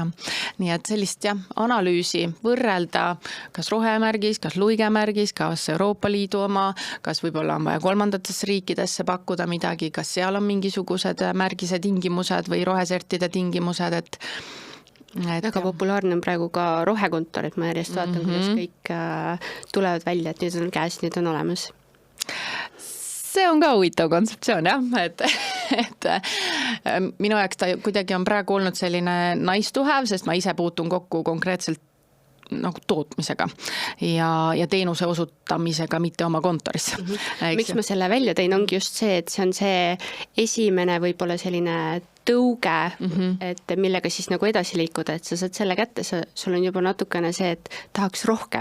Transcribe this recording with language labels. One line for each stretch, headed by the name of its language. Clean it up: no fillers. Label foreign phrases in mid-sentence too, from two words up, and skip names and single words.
Estonian: Nii et sellist analüüsi võrrelda, kas rohemärgis, kas luigemärgis, kas Euroopa Liidu oma, kas võib-olla on vaja kolmandatesse riikidesse pakkuda midagi, kas seal on mingisugused märgise tingimused või rohesertide tingimused, et väga populaarne on praegu ka rohekontor, et ma järjest vaatan, kuidas kõik tulevad välja, et nüüd on käes, nüüd on olemas. See on ka huvitav kontseptsioon, jah, et minu jaoks ta kuidagi on praegu olnud selline
English: nice to have,
Estonian: sest ma ise puutun kokku konkreetselt nagu tootmisega ja teenuse osutamisega, mitte oma kontoris. Miks ma selle välja tein, ongi just see, et see on see esimene võib-olla selline tõuge, et millega siis nagu edasi liikuda, et sa saad selle kätte, sul on juba natukene see, et tahaks rohkem.